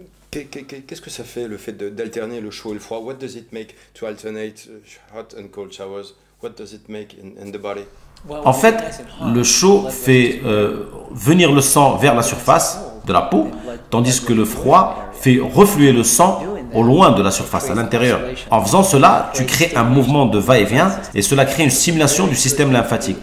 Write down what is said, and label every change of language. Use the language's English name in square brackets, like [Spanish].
[French] Qu'est-ce que ça fait le fait d'alterner le chaud et le froid? [English] What does it make to alternate hot and cold showers? What does it make in the body? [French] En fait, le chaud fait venir le sang vers la surface de la peau, tandis que le froid fait refluer le sang au loin de la surface, à l'intérieur. En faisant cela, tu crées un mouvement de va-et-vient et cela crée une stimulation du système lymphatique.